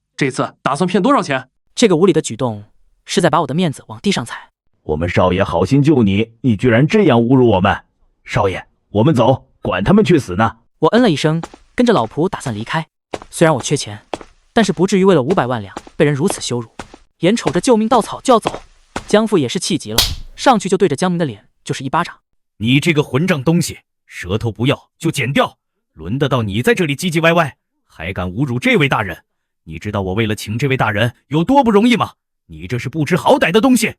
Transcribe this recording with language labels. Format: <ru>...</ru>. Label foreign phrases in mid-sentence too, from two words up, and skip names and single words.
<zh>這次打算騙多少錢？這個無理的舉動是在把我的面子往地上踩。我們少爺好心救你，你居然這樣侮辱我們！少爺，我們走，管他們去死呢！我嗯了一聲，跟着老仆打算離開。雖然我缺錢，但是不至於為了500萬兩被人如此羞辱。眼瞅着救命稻草就要走，江父也是氣急了，上去就对着江明的臉就是一巴掌。你這個混賬東西，舌頭不要就剪掉，輪得到你在這裡唧唧歪歪，還敢侮辱這位大人？你知道我為了請這位大人有多不容易嗎？你這是不知好歹的東西！</zh>